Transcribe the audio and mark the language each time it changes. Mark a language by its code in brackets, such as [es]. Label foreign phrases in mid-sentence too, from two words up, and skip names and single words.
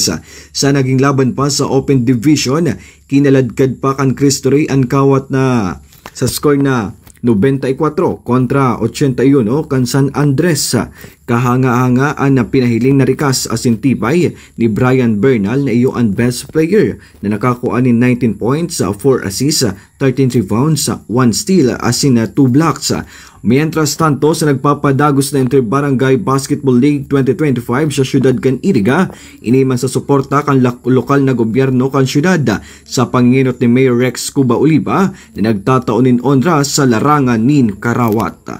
[bik] Sa naging laban pa sa Open Division, kinaladkad pa kan Cristo Rey ang kawat na sa score na 94 kontra 81 kan San Andres. Kahanga-hangaan na pinahiling na Rikas Asintibay ni Brian Bernal na iyo ang [en] best player [bik] na nakakuha ni 19 points, 4 assists, 13 rebounds, 1 steal, asin 2 blocks. Mientras tanto, sa nagpapadagos na Inter-Barangay Basketball League 2025 sa siyudad kan Iriga, iniman sa suporta kan lokal na gobyerno kan siyudad sa panginot ni Mayor Rex Cuba Oliva na nagtataonin onra sa larangan nin Karawat.